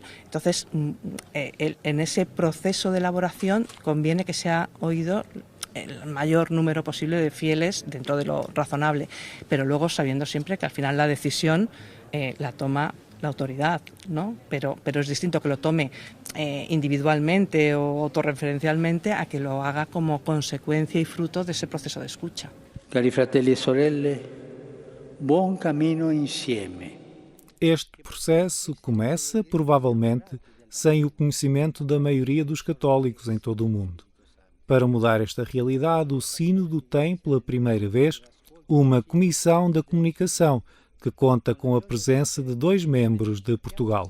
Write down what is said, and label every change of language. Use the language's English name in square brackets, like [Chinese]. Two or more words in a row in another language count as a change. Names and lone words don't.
[Spanish] Entonces, en ese proceso de elaboración conviene que sea oído el mayor número posible de fieles dentro de lo razonable, pero luego sabiendo siempre que al final la decisión la toma la autoridad, ¿no? Pero es distinto que lo tome individualmente o autorreferencialmente a que lo haga como consecuencia y fruto de ese proceso de escucha. [Italian] Cari fratelli e sorelle, buon cammino insieme. [Portuguese] Este processo começa, provavelmente, sem o conhecimento da maioria dos católicos em todo o mundo. Para mudar esta realidade, o Sínodo tem, pela primeira vez, uma comissão da comunicação, que conta com a presença de 2 membros de Portugal.